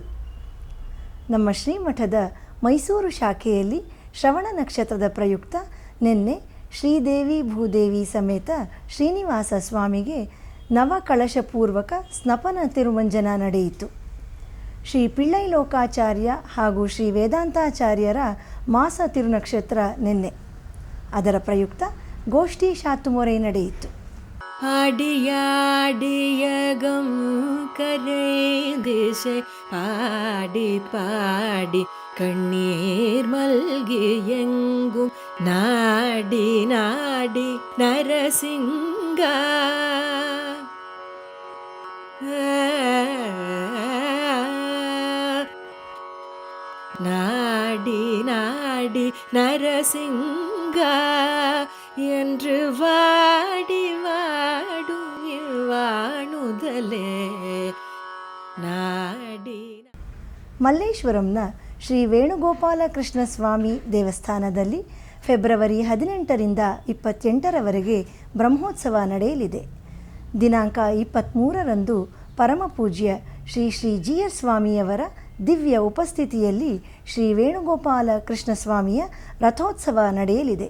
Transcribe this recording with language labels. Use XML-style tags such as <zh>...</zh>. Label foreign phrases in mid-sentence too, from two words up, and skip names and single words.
<kn>ನಮ್ಮ ಶ್ರೀಮಠದ ಮೈಸೂರು ಶಾಖೆಯಲ್ಲಿ ಶ್ರವಣ ನಕ್ಷತ್ರದ ಪ್ರಯುಕ್ತ ನಿನ್ನೆ ಶ್ರೀದೇವಿ ಭೂದೇವಿ ಸಮೇತ ಶ್ರೀನಿವಾಸ ಸ್ವಾಮಿಗೆ ನವಕಳಶಪೂರ್ವಕ ಸ್ನಪನ ತಿರುಮಂಜನ ನಡೆಯಿತು. ಶ್ರೀ ಪಿಳ್ಳೈ ಲೋಕಾಚಾರ್ಯ ಹಾಗೂ ಶ್ರೀ ವೇದಾಂತಾಚಾರ್ಯರ ಮಾಸ ತಿರುನಕ್ಷತ್ರ ನಿನ್ನೆ. ಅದರ ಪ್ರಯುಕ್ತ ಗೋಷ್ಠಿ ಶಾತುಮೊರೆ ನಡೆಯಿತು.</kn> <ta>ஆடியாடியகம் கரை திசை பாடி பாடி கண்ணீர் மல்கி எங்கும் நாடி நாடி நரசிங்கா நாடி நாடி நரசிங்கா என்று வாடி வாடும் இவ்வாணுதலே ನಾಡಿ.</ta> <kn>ಮಲ್ಲೇಶ್ವರಂನ ಶ್ರೀ ವೇಣುಗೋಪಾಲ ಕೃಷ್ಣ ಸ್ವಾಮಿ ದೇವಸ್ಥಾನದಲ್ಲಿ ಫೆಬ್ರವರಿ 18ರಿಂದ 28ರವರೆಗೆ ಬ್ರಹ್ಮೋತ್ಸವ ನಡೆಯಲಿದೆ. ದಿನಾಂಕ 23ರಂದು ಪರಮಪೂಜ್ಯ ಶ್ರೀ ಶ್ರೀ GS ಸ್ವಾಮಿಯವರ ದಿವ್ಯ ಉಪಸ್ಥಿತಿಯಲ್ಲಿ ಶ್ರೀ ವೇಣುಗೋಪಾಲ ಕೃಷ್ಣ ಸ್ವಾಮಿಯ ರಥೋತ್ಸವ ನಡೆಯಲಿದೆ.</kn>